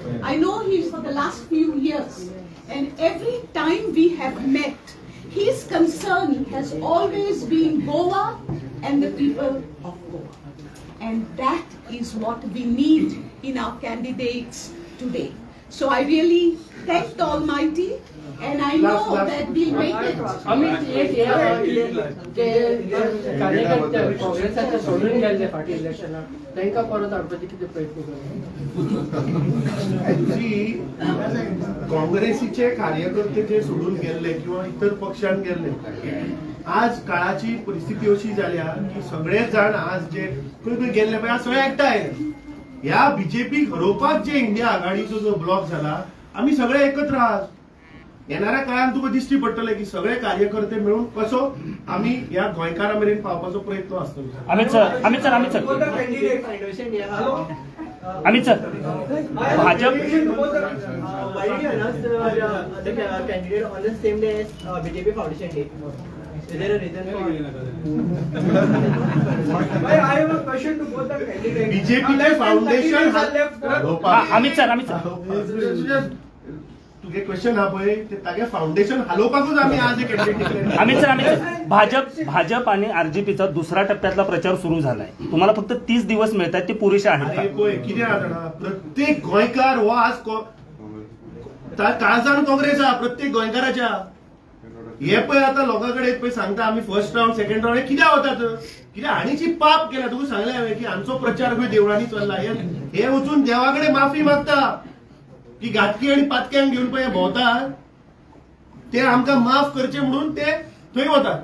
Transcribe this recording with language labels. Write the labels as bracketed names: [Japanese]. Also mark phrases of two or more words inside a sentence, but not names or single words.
[English] I know him for the last few years, and every time we have met, his concern has always been Goa and the people of Goa. And that is what we need in our candidates today. So I really thank the Almighty, and I know that we'll make it. [Konkani] अमित एक कार्यकर्ते काँग्रेसाचे सोडून गेले फाटी इलेक्शनाक तांकां परत हाडपाचे कितें प्रयत्न काँग्रेसीचे कार्यकर्ते जे सोडून गेल्ले किंवा इतर पक्षांत गेल्ले, आज काळाची परिस्थिती अशी जाल्या की सगळे जाण आज जे खंय खंय गेल्ले पळय सगळे एकठांय ह्या बीजेपी हरोवपाक जे इंडिया आघाडीचो जो ब्लॉक झाला, [Marathi] आम्ही सगळे एकत्र आहात. [Konkani] येणाऱ्या काळात तुका दिश्टी पडटले की सगळे कार्यकर्ते मिळून कसो आम्ही या गोंयकारां मेरेन पावपाचो प्रयत्न आसतलो. [English] अमित सर भाजप candidate on the same day as BJP Foundation Day. Is there a reason for? I have a question to both the candidates. [Konkani] बीजेपीचे फाउंडेशन अमित सर तुगे क्वेश्चन हा पळय ते तागे फाउंडेशन हालोवपाकूच आम्ही आज एक कॅन्डिडेट. [Marathi] अमित सर भाजप आणि आरजेपीचा दुसऱ्या टप्प्यातला प्रचार सुरू झालाय. तुम्हाला फक्त 30 दिवस मिळतात, ते पुरेसे आहेत [Konkani] अरे पळय कितें जाणा, प्रत्येक गोंयकार हो आज काळजान काँग्रेस आहा प्रत्येक गोंयकाराच्या. हे पळय आता लोकांकडे पळय सांगता आम्ही [English] first round second round [Konkani] हे कित्याक वतात, कित्याक हांणीची पाप केला. तुका सांगलें हांवें की हांचो प्रचार खंय देवळांनी चल्ला, हे वचून देवाकडे माफी मागता की घातकी आणि पातक्यांक घेऊन पळय भोंवतात ते आमकां माफ करचे म्हणून ते थंय वतात.